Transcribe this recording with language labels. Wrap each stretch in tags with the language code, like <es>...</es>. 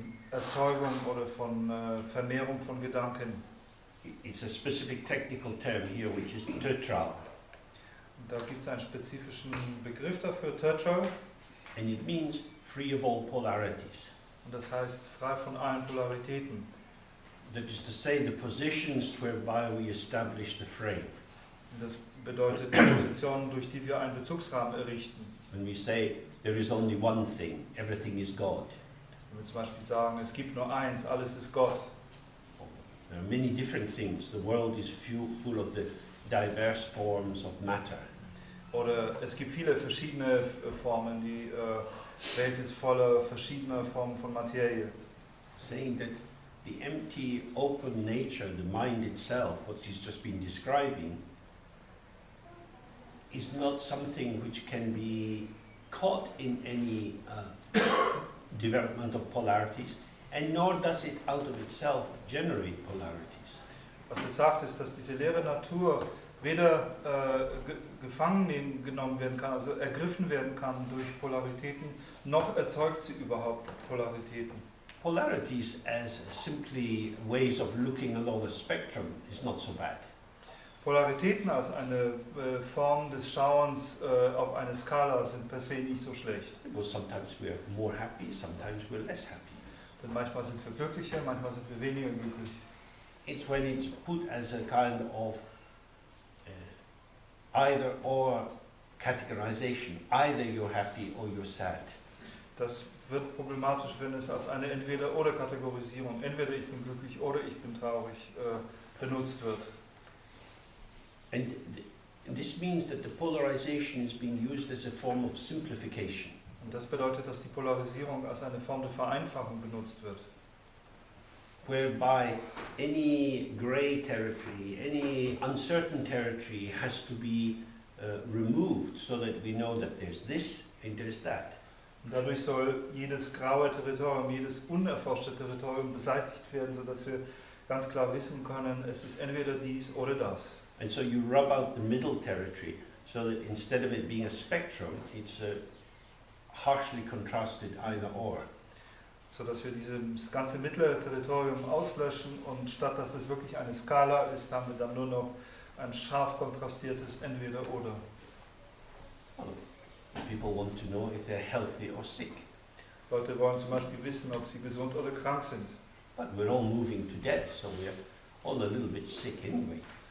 <de>Erzeugung oder von Vermehrung von Gedanken.</de> <en>It's a specific technical term here, which is Todtmoos.</en> <de>Und da gibt es einen spezifischen Begriff dafür, Todtmoos,</de> <en>And it means free of all polarities.</en> <de>und das heißt frei von allen Polaritäten.</de> <en>That is to say, the positions whereby we establish the frame.</en> <de>Und das bedeutet die Positionen, durch die wir einen Bezugsrahmen errichten.</de> <en>When we say there is only one thing, everything is God.</en> <de>Wenn wir zum Beispiel sagen, es gibt nur eins, alles ist Gott.</de> <en>There are many different things. The world is full of the diverse forms of matter.</en> <de>Oder es gibt viele verschiedene Formen, die Welt ist voller verschiedener Formen von Materie.</de> <en>Saying that the empty, open nature, the mind itself, what he's just been describing, is not something which can be caught in any development of polarities, and nor does it out of itself generate polarities.</en> <de>Was es sagt, ist, dass diese leere Natur weder gefangen genommen werden kann, also ergriffen werden kann durch Polaritäten, noch erzeugt sie überhaupt Polaritäten.</de> <en>Polarities as simply ways of looking along a spectrum is not so bad.</en> <de>Polaritäten als eine Form des Schauens auf eine Skala sind per se nicht so schlecht.</de> <en>Because sometimes we're more happy, sometimes we're less happy.</en> <de>Denn manchmal sind wir glücklicher, manchmal sind wir weniger glücklich.</de> <en>It's when it's put as a kind of either or categorization. Either you're happy or you're sad.</en> <de>Das wird problematisch, wenn es als eine Entweder-oder-Kategorisierung, entweder ich bin glücklich oder ich bin traurig, benutzt wird.</de> <en>And this means that the polarization is being used as a form of simplification.</en> <de>Und das bedeutet, dass die Polarisierung als eine Form der Vereinfachung benutzt wird.</de> <en>Whereby any grey territory, any uncertain territory has to be removed so that we know that there's this and there's that.</en> <de>Und dadurch soll jedes graue Territorium, jedes unerforschte Territorium beseitigt werden, sodass wir ganz klar wissen können, es ist entweder dies oder das.</de> <en>And so you rub out the middle territory so that instead of it being a spectrum, it's a harshly contrasted either or.</en> <de>Sodass wir dieses ganze mittlere Territorium auslöschen und statt dass es wirklich eine Skala ist, haben wir dann nur noch ein scharf kontrastiertes Entweder-Oder.</de> <en>People want to know if they're healthy or sick.</en> <de>Leute wollen zum Beispiel wissen, ob sie gesund oder krank sind.</de> <en>But we're all moving to death, so we're all a little bit sick anyway.</en>